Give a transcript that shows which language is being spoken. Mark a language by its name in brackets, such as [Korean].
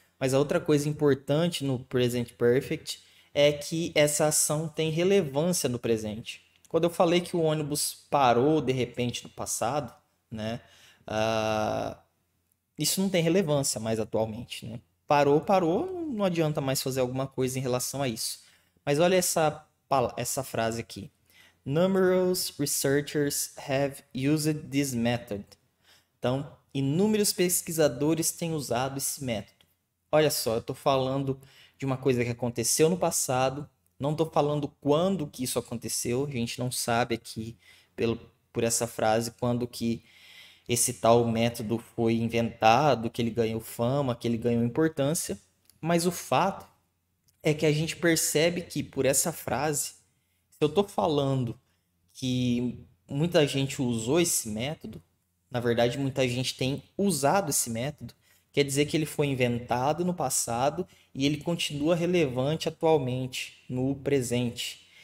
[Portuguese] Mas a outra coisa importante no present perfect é que essa ação tem relevância no presente. Quando eu falei que o ônibus parou de repente no passado, né? Ah, isso não tem relevância mais atualmente, né? Parou, não adianta mais fazer alguma coisa em relação a isso. Mas olha essa frase aqui. [English] Numerous researchers have used this method. [Portuguese] Então, inúmeros pesquisadores têm usado esse método. Olha só, eu estou falando de uma coisa que aconteceu no passado, não estou falando quando que isso aconteceu, a gente não sabe aqui por essa frase quando que esse tal método foi inventado, que ele ganhou fama, que ele ganhou importância, mas o fato é que a gente percebe que por essa frase, se eu estou falando que muita gente usou esse método, na verdade muita gente tem usado esse método, quer dizer que ele foi inventado no passado e ele continua relevante atualmente, no presente.